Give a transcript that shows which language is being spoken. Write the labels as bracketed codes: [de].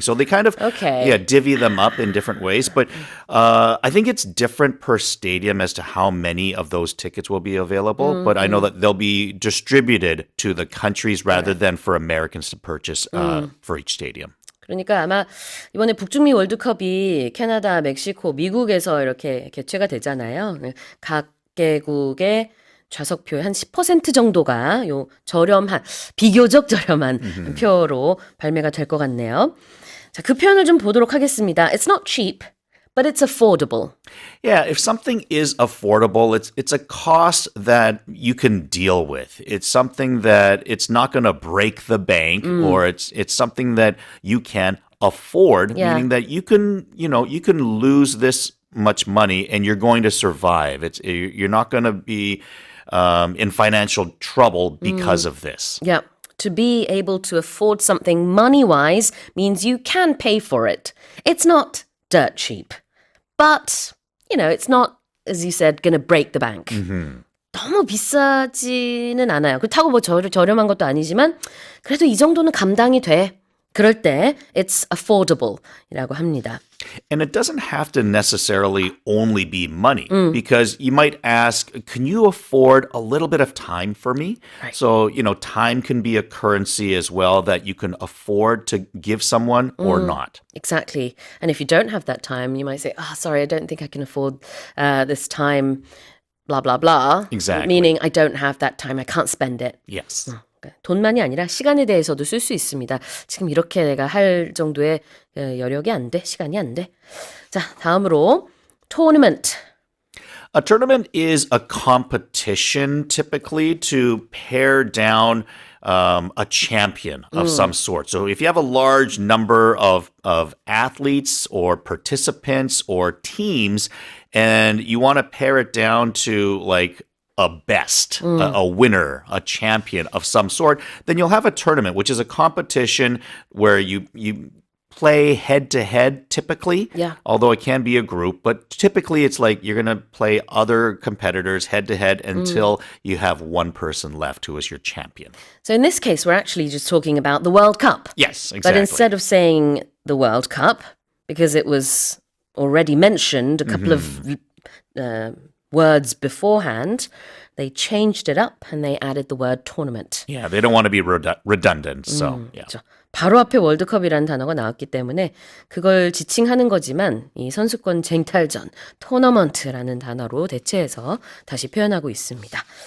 [en] So they kind of divvy them up in different ways. But I think it's different per stadium as to how many of those tickets will be available. But I know that they'll be distributed to the countries rather than for Americans to purchase for each stadium. [ko] 그러니까 아마 이번에 북중미 월드컵이 캐나다, 멕시코, 미국에서 이렇게 개최가 되잖아요. 각 개국의 좌석표의 한 10% 정도가 요 비교적 저렴한 표로 발매가 될 것 같네요. 자, 그 표현을 좀 보도록 하겠습니다. [en] It's not cheap, but it's affordable. Yeah, if something is affordable, it's a cost that you can deal with. It's something that it's not going to break the bank, or it's something that you can afford, Yeah. meaning that you can lose this much money and you're going to survive. You're not going to be in financial trouble because of this. Yeah. To be able to afford something money-wise means you can pay for it. It's not dirt cheap. But, it's not, as you said, going to break the bank. [ko] 너무 비싸지는 않아요. 그렇다고 뭐 저렴한 것도 아니지만 그래도 이 정도는 감당이 돼. 그럴 때 [en] it's affordable [ko] 이라고 합니다. [en] And it doesn't have to necessarily only be money because you might ask, can you afford a little bit of time for me? Right. So, time can be a currency as well that you can afford to give someone or not. Exactly. And if you don't have that time, you might say, sorry, I don't think I can afford this time, blah, blah, blah. Exactly. Meaning I don't have that time. I can't spend it. Yes. [ko] 돈만이 아니라 시간에 대해서도 쓸 수 있습니다. 지금 이렇게 내가 할 정도의 여력이 안 돼, 시간이 안 돼. 자, 다음으로 tournament. [en] A tournament is a competition typically to pare down a champion of some sort. So if you have a large number of athletes or participants or teams and you want to pare it down to like a best, a winner, a champion of some sort, then you'll have a tournament, which is a competition where you play head-to-head typically, Yeah. although it can be a group. But typically it's like you're going to play other competitors head-to-head until you have one person left who is your champion. So in this case, we're actually just talking about the World Cup. Yes, exactly. But instead of saying the World Cup, because it was already mentioned a couple of words beforehand, they changed it up and they added the word tournament. Yeah, they don't want to be redundant. So, yeah. [ko] 그렇죠. 바로 앞에 월드컵이라는 단어가 나왔기 때문에 그걸 지칭하는 거지만 이 선수권 쟁탈전, 토너먼트라는 단어로 대체해서 다시 표현하고 있습니다.